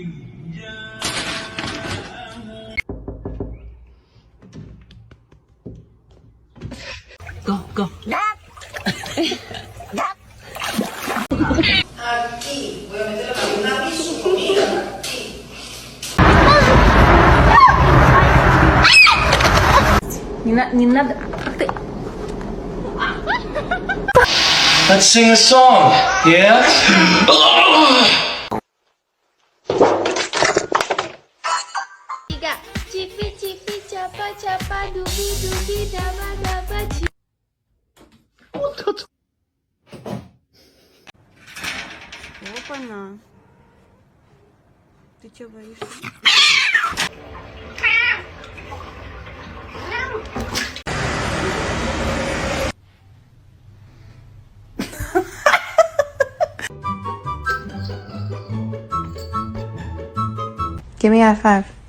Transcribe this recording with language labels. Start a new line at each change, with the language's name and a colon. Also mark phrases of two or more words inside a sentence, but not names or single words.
Spanish: Go. Aquí, voy a meter una su comida.
Russian: Не надо.
English: Let's sing a song, yeah? Chipi chipi chapa chapa dubi dubi daba daba chi.
Russian: Опа-на. Ты чё боишься?
English: Give me a high five.